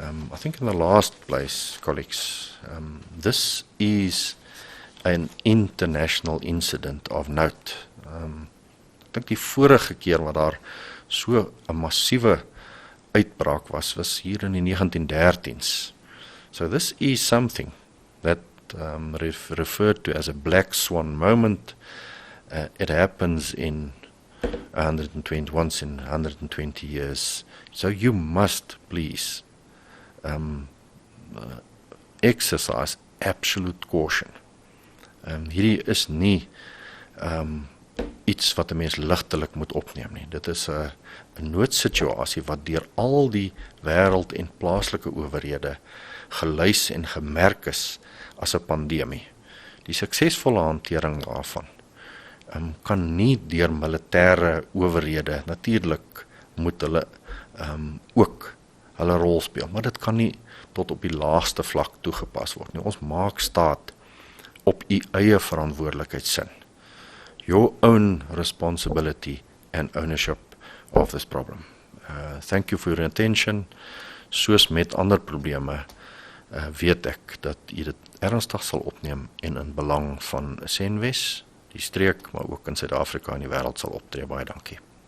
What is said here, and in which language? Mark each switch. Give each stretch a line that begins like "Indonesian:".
English: I think in the last place, colleagues, this is an international incident of note.
Afrikaans: Ek dink die vorige keer wat daar so 'n massiewe uitbraak was hier in die 1913s.
English: So this is something that referred to as a black swan moment. It happens in 120, once in 120 years. So you must please exercise absolute caution.
Afrikaans: Hierdie is nie iets wat 'n mens ligtelik moet opneem nie. Dit is 'n noodsituasie wat deur al die wêreld en plaaslike owerhede gelys en gemerk is as 'n pandemie. Die suksesvolle hantering daarvan kan nie deur militêre owerhede, natuurlik moet hulle ook hulle rol speel, maar dit kan nie tot op die laagste vlak toegepas word nie. Ons maak staat op u eie verantwoordelikheidsin.
English: Your own responsibility and ownership of this problem. Thank you for your attention.
Afrikaans: Soos met ander probleme, weet ek dat u dit ernstig sal opneem en in belang van Senwes, die streek, maar ook in Suid-Afrika en die wêreld sal optree. Baie dankie.